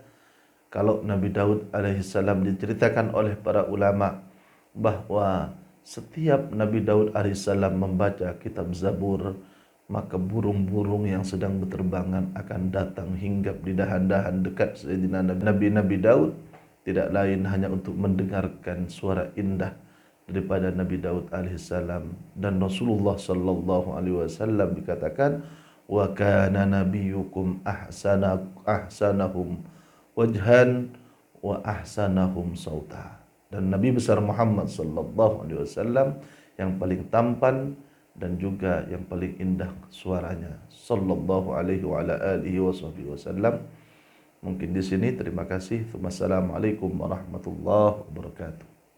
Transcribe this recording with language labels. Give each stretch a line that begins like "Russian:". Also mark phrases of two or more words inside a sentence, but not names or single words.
Indonesian: Kalau Nabi Daud alaihissalam diceritakan oleh para ulama bahwa setiap Nabi Daud alaihissalam membaca kitab Zabur, maka burung-burung yang sedang berterbangan akan datang hinggap di dahan-dahan dekat Sayyidina Nabi Daud, tidak lain hanya untuk mendengarkan suara indah daripada Nabi Daud alaihissalam. Dan Rasulullah
Arabic: صلى الله عليه وسلم
Indonesian: dikatakan,
Arabic: وكان نبيكم أحسنهم وجها وأحسنهم صوتا.
Indonesian: Dan Nabi besar Muhammad
Arabic: صلى الله عليه وسلم
Indonesian: yang paling tampan dan juga yang paling indah suaranya
Arabic: صلى الله عليه وعلى آله وسلم.
Indonesian: Mungkin di sini, terima kasih.
Arabic: والسلام عليكم ورحمة الله وبركاته.